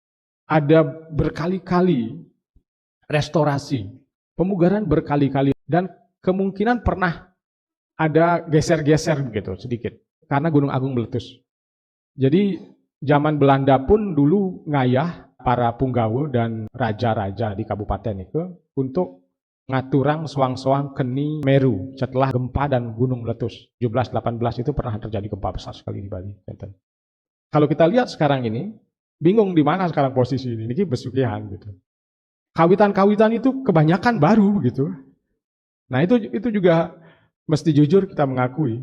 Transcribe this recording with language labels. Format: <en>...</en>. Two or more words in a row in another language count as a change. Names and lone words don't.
<id>Ada berkali-kali restorasi, pemugaran berkali-kali, dan kemungkinan pernah ada geser-geser begitu sedikit karena Gunung Agung meletus. Jadi zaman Belanda pun dulu ngayah para punggawa dan raja-raja di kabupaten itu untuk</id> <ban>ngaturang soang-soang keni Meru</ban> <id>setelah gempa dan gunung meletus. 17-18 itu pernah terjadi gempa besar sekali di Bali. Kalau kita lihat sekarang ini, bingung di mana sekarang posisi ini besukihan gitu. Kawitan-kawitan itu kebanyakan baru gitu. Nah itu juga mesti jujur kita mengakui.</id>